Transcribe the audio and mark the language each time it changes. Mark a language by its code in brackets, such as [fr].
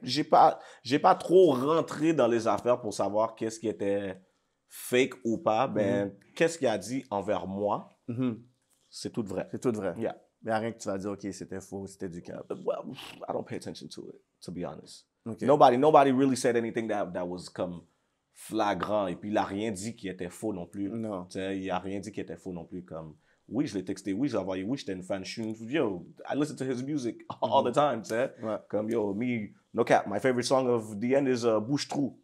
[fr] J'ai pas trop rentré dans les affaires pour savoir qu'est-ce qui était fake ou pas. Ben, qu'est-ce qu'il a dit envers moi, c'est tout vrai. C'est tout vrai. [en] Yeah. [fr] Il n'y a rien que tu vas dire, OK, c'était faux, c'était du cap. [en] Well, I don't pay attention to it, to be honest. Okay. Nobody really said anything that was comme flagrant. [fr] Et puis, il n'a rien dit qui était faux non plus. Non. Tu sais, il n'a rien dit qui était faux non plus. Comme, oui, je l'ai texté, oui, je l'ai envoyé, oui, j'étais une fan. [en] Yo, I listen to his music all the time, [fr] tu sais. Ouais. [en] Comme, yo, me, no cap, my favorite song of the end is Bouche Trou.